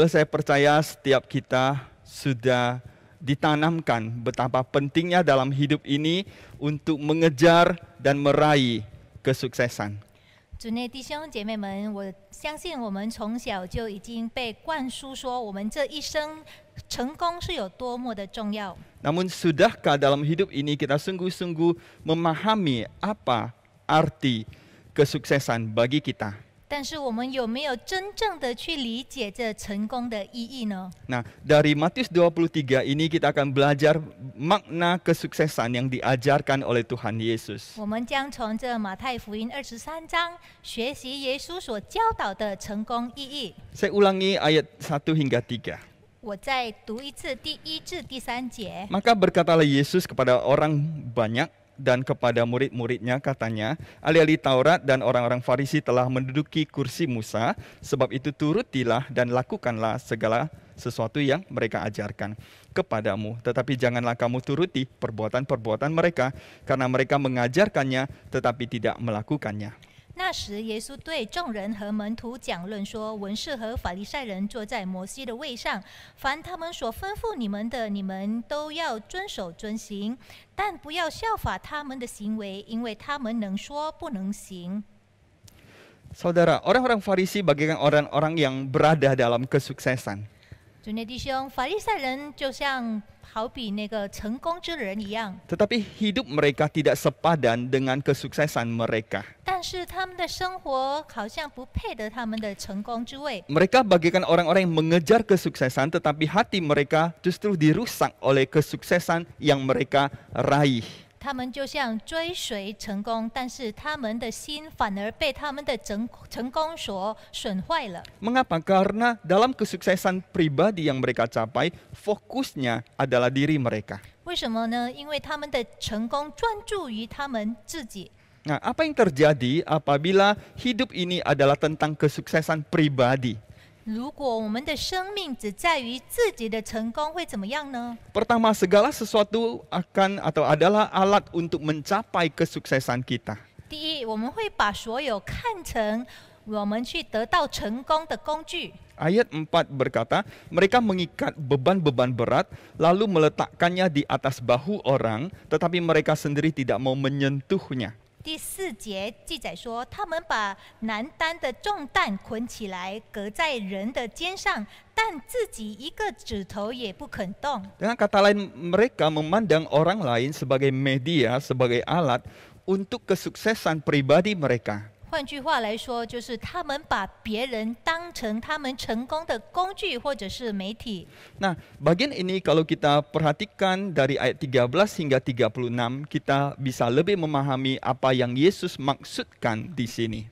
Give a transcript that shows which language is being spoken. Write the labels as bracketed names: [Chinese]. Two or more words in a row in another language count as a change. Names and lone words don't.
[Indonesian] saya percaya setiap kita sudah ditanamkan betapa pentingnya dalam hidup ini untuk mengejar dan meraih kesuksesan. [Chinese] 主内弟兄姐妹们，我相信我们从小就已经被灌输说，我们这一生成功是有多么的重要。 [Indonesian] Namun sudahkah dalam hidup ini kita sungguh-sungguh memahami apa arti kesuksesan bagi kita? [Chinese] 但是我们有没有真正的去理解这成功的意义呢？ [Indonesian] Nah, dari Matius 23 ini kita akan belajar makna kesuksesan yang diajarkan oleh Tuhan Yesus. [Chinese] 我们将从这马太福音23章学习耶稣所教导的成功意义。 [Indonesian] Saya ulangi ayat 1 hingga 3. [Chinese] 我再读一次第1至第3节。 [Indonesian] Maka berkatalah Yesus kepada orang banyak dan kepada murid-muridnya, katanya, ahli-ahli Taurat dan orang-orang Farisi telah menduduki kursi Musa, sebab itu turutilah dan lakukanlah segala sesuatu yang mereka ajarkan kepadamu. Tetapi janganlah kamu turuti perbuatan-perbuatan mereka, karena mereka mengajarkannya tetapi tidak melakukannya. [Chinese] 那时，耶稣对众人和门徒讲论说：“文士和法利赛人坐在摩西的位上，凡他们所吩咐你们的，你们都要遵守遵行，但不要效法他们的行为，因为他们能说不能行。” [Indonesian] Saudara, orang-orang Farisi bagaikan orang-orang yang berada dalam kesuksesan. [Chinese] 主内弟兄，法利赛人就像好比那个成功之人一样， [Indonesian] Tetapi hidup mereka tidak sepadan dengan kesuksesan mereka. [Chinese] 但是他们的生活好像不配得他们的成功之位。 [Indonesian] Mereka bagaikan orang-orang yang mengejar kesuksesan, tetapi hati mereka justru dirusak oleh kesuksesan yang mereka raih. [Chinese] 他们就像追随成功，但是他们的心反而被他们的成功所损坏了。 [Indonesian] Mengapa? Karena dalam kesuksesan pribadi yang mereka capai, fokusnya adalah diri mereka. [Chinese] 为什么呢？因为他们的成功专注于他们自己。 [Indonesian] Nah, apa yang terjadi apabila hidup ini adalah tentang kesuksesan pribadi? [Chinese] 如果我们的生命只在于自己的成功，会怎么样呢？ [Indonesian] Pertama, segala sesuatu akan atau adalah alat untuk mencapai kesuksesan kita. [Chinese] 第一，我们会把所有看成我们去得到成功的工具。 [Indonesian] Ayat 4 berkata, mereka mengikat beban-beban berat, lalu meletakkannya di atas bahu orang, tetapi mereka sendiri tidak mau menyentuhnya. [Chinese] 第4节记载说，他们把难担的重担捆起来，搁在人的肩上，但自己一个指头也不肯动。 [Indonesian] Dengan kata lain, mereka memandang orang lain sebagai media, sebagai alat untuk kesuksesan pribadi mereka. [Chinese] 换句话来说，就是他们把别人当成他们成功的工具或者是媒体。 [Indonesian] Nah, bagian ini kalau kita perhatikan dari ayat 13 hingga 36, kita bisa lebih memahami apa yang Yesus maksudkan di sini.